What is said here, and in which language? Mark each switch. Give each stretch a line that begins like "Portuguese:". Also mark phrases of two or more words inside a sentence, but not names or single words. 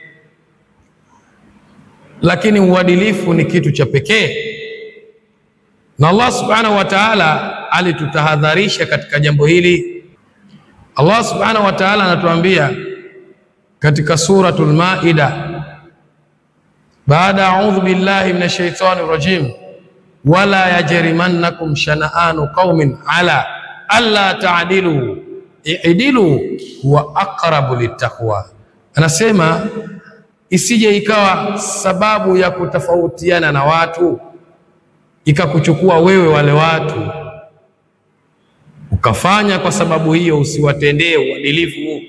Swahili: lakini uadilifu ni kitu cha pekee, na Allah
Arabic: سبحانه وتعالى
Swahili: alitutahadharisha katika jambo hili. Allah
Arabic: سبحانه وتعالى
Swahili: anatuambia katika suratul Maida, baada
Arabic: أعوذ بالله من الشيطان الرجيم, ولا يجرمنكم شنآن قوم على ألا تعدلوا اعدلوا هو أقرب للتقوى.
Swahili: Anasema isije ikawa sababu ya kutofautiana na watu ikakuchukua wewe wale watu ukafanya kwa sababu hiyo usiwatendee uadilifu.